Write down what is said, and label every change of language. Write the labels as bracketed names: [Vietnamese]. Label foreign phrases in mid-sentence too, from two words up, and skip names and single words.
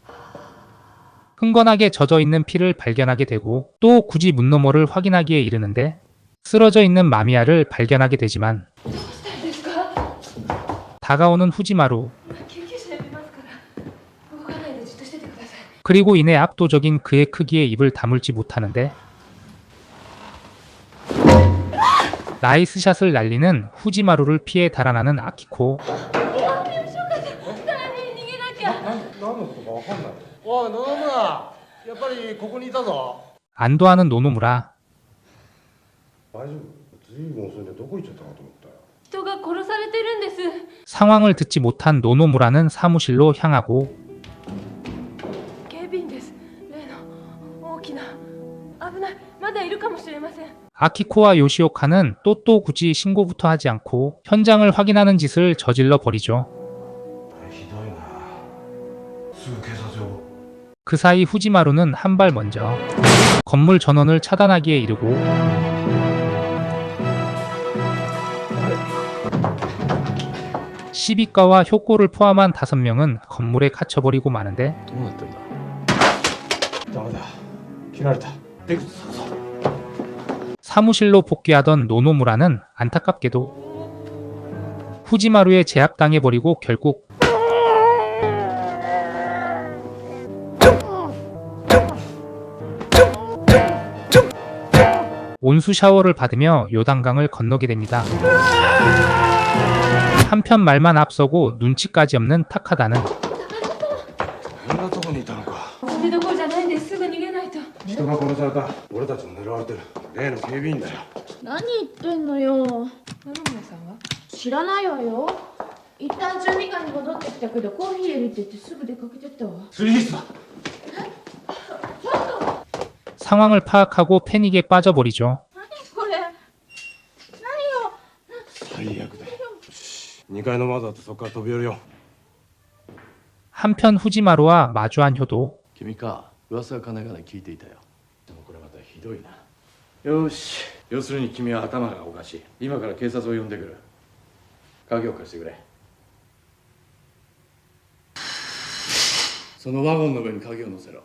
[Korean] 흥건하게 젖어있는 피를 발견하게 되고 또 굳이 문 너머를 확인하기에 이르는데 쓰러져 있는 마미야를 발견하게 되지만 다가오는 후지마루 그리고 이내 압도적인 그의 크기에 입을 다물지 못하는데 나이스샷을 날리는 후지마루를 피해 달아나는 아키코. [Japanese] おい、野々村、やっぱりここにいたぞ。 [Korean] 안도하는 노노무라. [Japanese] 大丈夫。ずいぶん遅いんでどこ行っちゃったかと思ったよ。人が殺されてるんです。 [Korean] 상황을 듣지 못한 노노무라는 사무실로 향하고 [Japanese] 警備員です。例の大きな危ない。まだいるかもしれません。 [Korean] 아키코와 요시오카는 또 굳이 신고부터 하지 않고 현장을 확인하는 짓을 저질러 버리죠. [Japanese] ひどいな。すぐ警察呼ぼう。 [Korean] 그 사이 후지마루는 한 발 먼저 건물 전원을 차단하기에 이르고 시비과와 효고를 포함한 5명은 건물에 갇혀버리고 마는데 [Japanese] どうなってんだ。ダメだ。切られた。出口探そう。 [Korean] 사무실로 복귀하던 노노무라는 안타깝게도 후지마루에 제압당해버리고 결국 온수 샤워를 받으며 요단강을 건너게 됩니다. 한편 말만 앞서고 눈치까지 없는 타카다는 [Japanese] こんなとこにいたのか。それどころじゃないんです。すぐ逃げないと。人が殺された。俺たちも狙われてる。例の警備員だよ。何言ってんのよ。野々村さんは知らないわよ。一旦12階に戻ってきたけどコーヒー入れるって言ってすぐ出かけてったわ。スリースだ。 [Korean] 상황을 파악하고 패닉에 빠져버리죠. [Japanese] これ何よ。最悪だよ。2階の窓だとそこから飛び降りよ [Korean] 한편 후지마루와 마주한 효도. [Japanese] 君か、噂はかながら聞いていたよ。でもこれまたひどいな。よし、要するに君は頭がおかしい。今から警察を呼んでくる。鍵を貸してくれ。そのワゴンの上に鍵を乗せろ。